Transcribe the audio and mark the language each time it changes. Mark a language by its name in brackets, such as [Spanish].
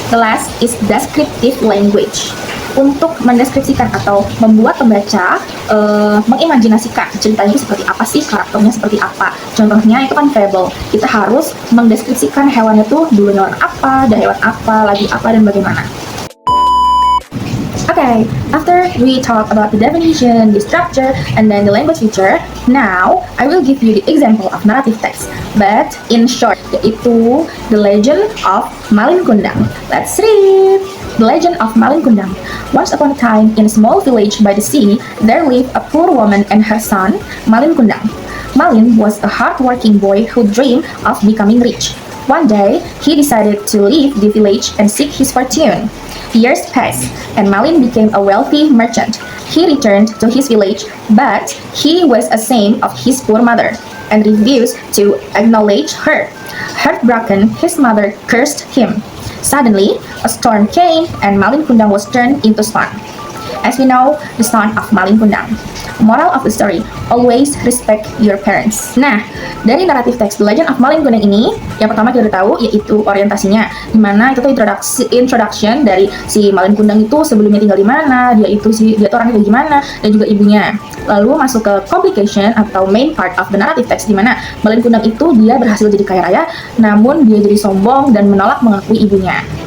[English] The last is descriptive language, [Indonesian] untuk mendeskripsikan atau membuat pembaca mengimajinasikan ceritanya itu seperti apa sih, karakternya seperti apa. Contohnya itu kan fable, kita harus mendeskripsikan hewannya tuh dulunya orang apa, ada hewan apa, lagi apa, dan bagaimana. [English] Okay, after we talk about the definition, the structure, and then the language feature, now I will give you the example of narrative text, but in short, yaitu The Legend of Malin Kundang. Let's read! The Legend of Malin Kundang. Once upon a time, in a small village by the sea, there lived a poor woman and her son, Malin Kundang. Malin was a hard-working boy who dreamed of becoming rich. One day, he decided to leave the village and seek his fortune. Years passed, and Malin became a wealthy merchant. He returned to his village, but he was ashamed of his poor mother and refused to acknowledge her. Heartbroken, his mother cursed him. Suddenly, a storm came, and Malin Kundang was turned into stone. As we know, the son of Malin Kundang. Moral of the story, always respect your parents. [Indonesian] Nah, dari naratif teks The Legend of Malin Kundang ini, yang pertama kita udah tahu yaitu orientasinya, dimana itu tuh introduction dari si Malin Kundang itu sebelumnya tinggal di mana, dia tuh orangnya kayak gimana, dan juga ibunya. Lalu masuk ke complication atau [English] main part of the narrative text, [Indonesian] di mana Malin Kundang itu dia berhasil jadi kaya raya, namun dia jadi sombong dan menolak mengakui ibunya.